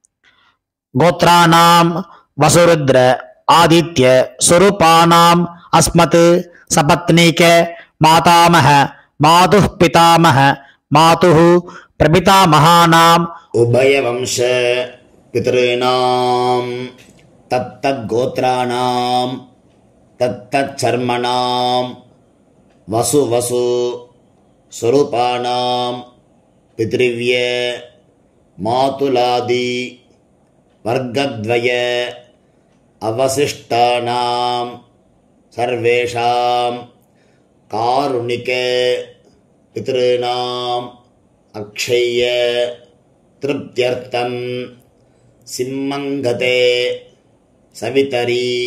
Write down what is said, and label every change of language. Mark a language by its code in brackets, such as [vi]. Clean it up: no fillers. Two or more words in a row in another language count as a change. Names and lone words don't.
[sa] गोत्राणां वसुरुद्र आदित्य स्वरूपाणाम् अस्मत् सपत्नीक मातामह मातुः पितामह मातुः प्रपितामहानाम् उभयवंश पितृणां तत्तत् गोत्राणां तत्तत् शर्मणां वसु वसु स्वरूपाणां पितृव्य मातुलादि वर्गद्वय अवशिष्टानां सर्वेषां कारुणिक पितॄणाम् अक्षय्य तृप्त्यर्थं सिम्मङ्गते सवितरी